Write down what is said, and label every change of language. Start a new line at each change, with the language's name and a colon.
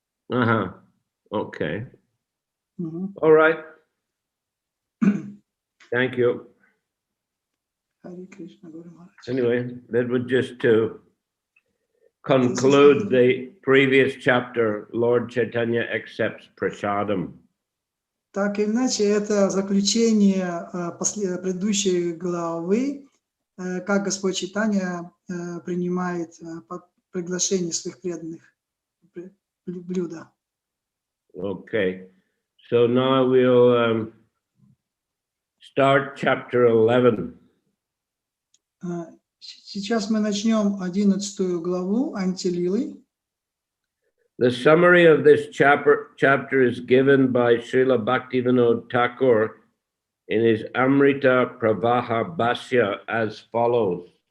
English: Okay. Mm-hmm. All right. Thank you. Hare Krishna, Guru Maharaj. Anyway, that was just to conclude the previous chapter. Lord Chaitanya accepts prasadam.
Russian: Так или иначе, это заключение предыдущей главы, как Господь Чайтанья принимает приглашение своих преданных блюда.
English: Okay, so now we'll start chapter 11.
Russian: Сейчас мы начнем 11 главу Антья-лилы.
English: The summary of this chapter is given by Srila Bhaktivinoda Thakur in his Amrita Pravaha Bhashya as follows.